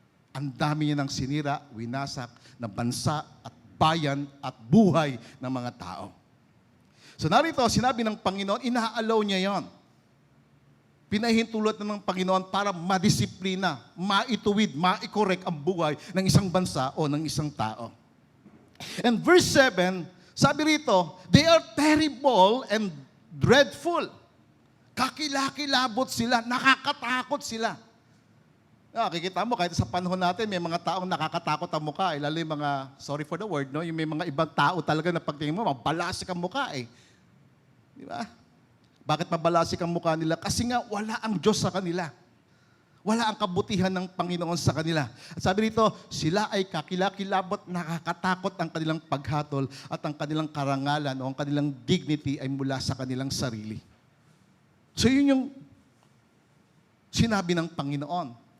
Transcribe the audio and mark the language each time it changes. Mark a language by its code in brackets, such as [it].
[tl] Ang dami niya ng sinira, winasak ng bansa at bayan at buhay ng mga tao. So narito, sinabi ng Panginoon, inaalaw niya yon. Pinahintulot na ng Panginoon para madisiplina, maituwid, maikorek ang buhay ng isang bansa o ng isang tao. [en] And verse 7, [tl] sabi rito, [en] they are terrible and dreadful. [tl] Kakilakilabot sila, nakakatakot sila. Kikita mo, kahit sa panahon natin, may mga taong nakakatakot ang mukha. Lalo yung mga, [en] sorry for the word, [tl] no? Yung may mga ibang tao talaga na pagtingin mo, mabalasik ang mukha eh. Di ba? Bakit mabalasik ang mukha nila? Kasi nga wala ang Diyos sa kanila. Wala ang kabutihan ng Panginoon sa kanila. At sabi rito, sila ay kakilakilabot, nakakatakot ang kanilang paghatol at ang kanilang karangalan o ang kanilang dignity ay mula sa kanilang sarili. So yun yung sinabi ng Panginoon.